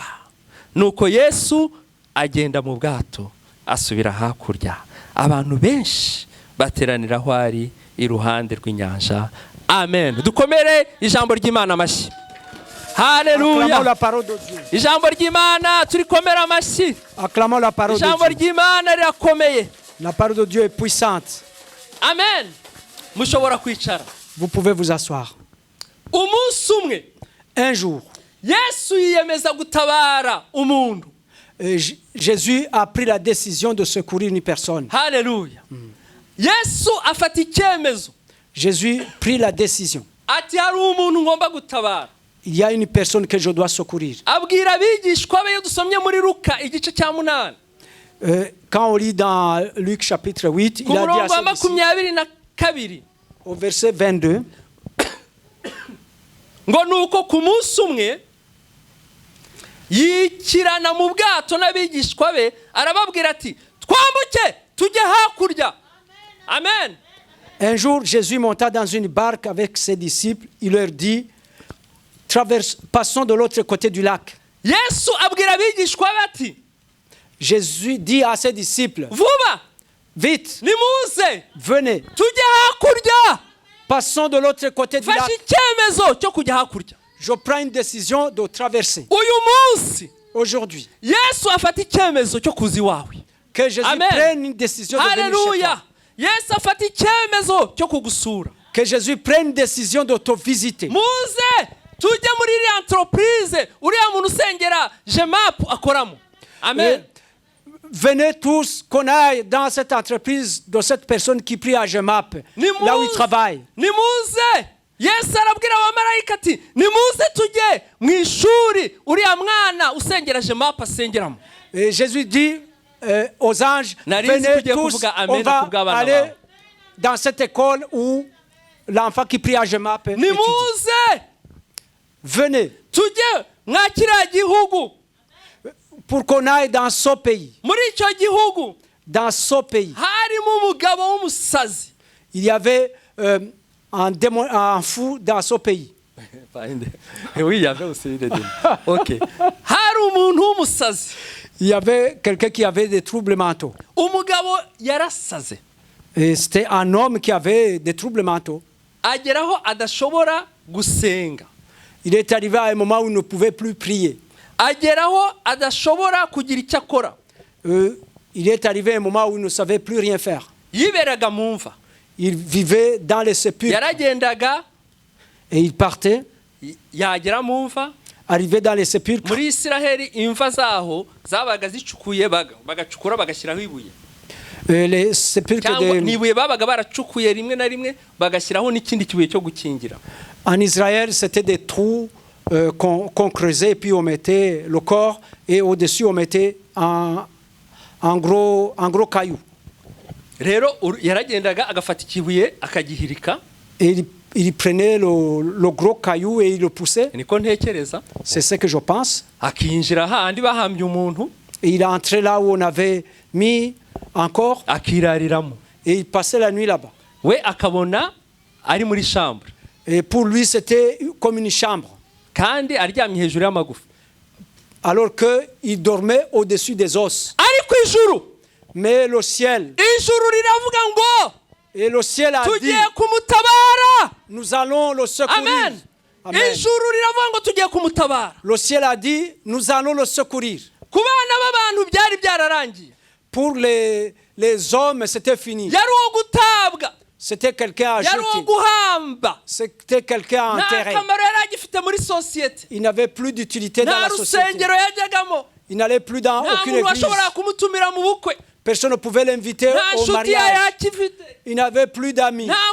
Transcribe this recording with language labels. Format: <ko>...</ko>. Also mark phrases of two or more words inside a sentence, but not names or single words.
<rw>Nuko Yesu agenda mu bwato asubira hakurya. Abantu benshi bateranira aho ari iruhande rw'inyanja. Amen. Dukomere ijambo ry'Imana amashyi. Haleluya. Ijambo ry'Imana turikomera amashyi.</rw> <fr>Acclamons la parole de Dieu.</fr> <rw>Ijambo ry'Imana rirakomeye.</rw> <fr>La parole de Dieu est puissante.</fr> <rw>Amen. Mushobora kwicara.</rw> <fr>Vous pouvez vous asseoir.</fr> <rw>Umunsi umwe,</rw> <fr>Un jour,</fr> <rw>Yesu yiyemeza gutabara umuntu.</rw> <fr>Jésus a pris la décision de secourir une personne.</fr> <rw>Haleluya. Yesu afata icyemezo.</rw> <fr>Jésus prit la décision.</fr> <rw>Ati hari umuntu ngomba gutabara.</rw> <fr>Il y a une personne que je dois secourir.</fr> <rw>Abwira abigishwa be, dusomye muri Luka igice cya 8.</rw> <fr>Quand on lit dans Luc chapitre 8, il a dit à ses disciples, au verset 22,</fr> <rw>ngo nuko ku munsi umwe yikirana mu bwato n'abigishwa be, arababwira ati, twambuke tujye hakurya. Amen.</rw> <fr>Un jour, Jésus monta dans une barque avec ses disciples. Il leur dit, passons de l'autre côté du lac.</fr> <rw>Yesu abwira abigishwa be ati,</rw> <fr>Jésus dit à ses disciples,</fr> <rw>vuba,</rw> <fr>vite,</fr> <rw>nimuze,</rw> <fr>venez,</fr> <rw>tujye hakurya.</rw> <fr>passons de l'autre côté du lac.</fr> <rw>Fashe icyemezo cyo kujya hakurya.</rw> <fr>Je prends une décision de traverser.</fr> <rw>Uyu munsi,</rw> <fr>aujourd'hui,</fr> <rw>Yesu afata icyemezo cyo kuza iwawe.</rw> <fr>que Jésus Amen. prenne une décision de venir chez toi.</fr> <rw>Haleluya. Yesu afata icyemezo cyo kugusura.</rw> <fr>Que Jésus prenne une décision de te visiter.</fr> <rw>Muze tujye muri iriya entreprise uriya muntu usengera jemapu akoramo. Amen.</rw> <fr>Venez tous qu'on aille dans cette entreprise de cette personne qui prie à Gemap, là où il travaille.</fr> <rw>Nimuze. Yesu arabwira abamarayika ati nimuze tujye mu ishuri uriya mwana usengera jemapu asengeramo.</rw> <fr>Et Jésus dit aux anges, venez tous, on va aller dans cette école où l'enfant qui prie à Gemap étudie.</fr> <rw>Nimuze.</rw> <fr>Venez.</fr> <rw>Tujye mwa kiriya gihugu.</rw> <fr>Pour qu'on aille dans ce pays.</fr> <rw>Muri icyo gihugu.</rw> <fr>Dans ce pays.</fr> <rw>Harimo umugabo w'umusazi.</rw> <fr>Il y avait un démon, un fou dans ce pays. Oui, il y avait aussi des démons.</fr> <rw>OK. Hari umuntu w'umusazi.</rw> <fr>Il y avait quelqu'un qui avait des troubles mentaux.</fr> <rw>Umugabo yarasaze.</rw> <fr>Et c'était un homme qui avait des troubles mentaux.</fr> <rw>Ageraho adashobora gusenga.</rw> <fr>Il est arrivé à un moment où il ne pouvait plus prier.</fr> <rw>Ageraho adashobora kugira icyo akora.</rw> <fr>Il est arrivé à un moment où il ne savait plus rien faire.</fr> <rw>Yiberaga mu mva.</rw> <fr>Il vivait dans les sépulcres.</fr> <rw>Yaragendaga</rw> <fr>et il partait.</fr> <rw>Yagera mu mva.</rw> <fr>Arrivé dans les sépulcres.</fr> <rw>Muri Israheli imva zaho zabaga zicukuye bagacukura bagashyiraho ibuye.</rw> <fr>Les sépulcres de</fr> <rw>nibuye babaga baracukuye rimwe na rimwe bagashyiraho n'ikindi kibuye cyo gukingira.</rw> <fr>En Israël, c'était des trous qu'on creusait et puis on mettait le corps et au-dessus on mettait un gros caillou.</fr> <rw>Rero yaragendaga agafata ikibuye akagihirika.</rw> <fr>Et il prenait le gros caillou et il le poussait.</fr> <rw>Niko ntekereza.</rw> <fr>C'est ce que je pense.</fr> <rw>Akinjira handi bahambye umuntu.</rw> <fr>Et il est entré là où on avait mis un corps.</fr> <rw>Akirariramo.</rw> <fr>Et il passait la nuit là-bas.</fr> <rw>We akabona ari muri chambre.</rw> <fr>Et pour lui c'était comme une chambre.</fr> <rw>Kandi aryamye hejuru y'amagufa.</rw> <fr>Alors que il dormait au-dessus des os.</fr> <rw>Ariko ijuru.</rw> <fr>Mais le ciel.</fr> <rw>Ijuru riravuga ngo.</rw> <fr>Et le ciel a dit.</fr> <rw>Tugiye kumutabara.</rw> <fr>Nous allons le secourir. Amen.</fr> <rw>Ijuru riravuga ngo tugiye kumutabara.</rw> <fr>Le ciel a dit nous allons le secourir.</fr> <rw>Ku bana b'abantu byari byararangiye.</rw> <fr>Pour les hommes c'était fini.</fr> <rw>Yari uwo gutabwa.</rw> <fr>C'était quelqu'un à jeter. C'était quelqu'un à enterrer. Il n'avait plus d'utilité dans la société. Il n'allait plus dans aucune église. Personne ne pouvait l'inviter au mariage. Il n'avait plus d'amis.</fr>